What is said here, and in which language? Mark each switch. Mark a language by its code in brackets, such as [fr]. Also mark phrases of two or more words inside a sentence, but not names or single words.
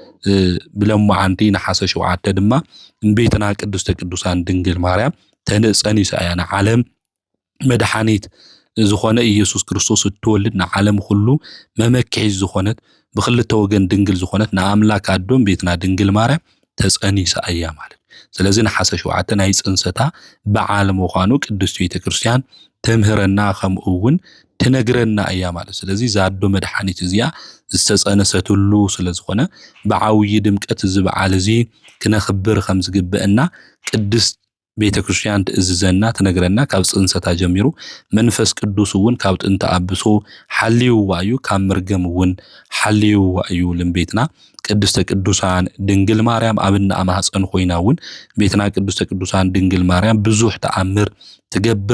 [ti] ብለማዓንቲ ነሐሰ 7 ድማ ቤትና ቅድስተ ቅዱሳን ድንግል ማርያም ተነጸኒሳ ያና ዓለም መድኃኒት ዝኾነ ኢየሱስ ክርስቶስ እትወልድ ንዓለም ሁሉ መመክሒ ዝኾነት ብክልተ ወገን ድንግል ዝኾነት ንአምላክ አዶም ቤትና ድንግል ማርያም ተጸኒሳ እያ ማለት ስለዚህ ነሐሰ 7 ናይ ጽንሰታ በዓል ምዃኑ ቅድስት ቤተ ክርስቲያን ተምህረና ከምኡውን ተነግረና እያ ማለት ስለዚህ ዛዶ መድኃኒት እዚያ ዝተጸነሰትሉ ስለዝኾነ በዓውይ ድምቀት ዝበዓል እዚ ክነኽብር ከም ዝግብእና ቅድስት ቤተ ክርስቲያን ትእዝዘና ተነግረና ካብ ጽንሰታ ጀሚሩ መንፈስ ቅዱስ እውን ካብ ጥንተ አብሶ ሓልዩዋ እዩ ካብ መርገም እውን ሓልዩዋ እዩ ለምቤትና ቅድስተ ቅዱሳን ድንግል ማርያም አብና ማህፀን ኮይናውን ቤትና ቅድስተ ቅዱሳን ድንግል ማርያም ብዙሕ ተአምር ትገብር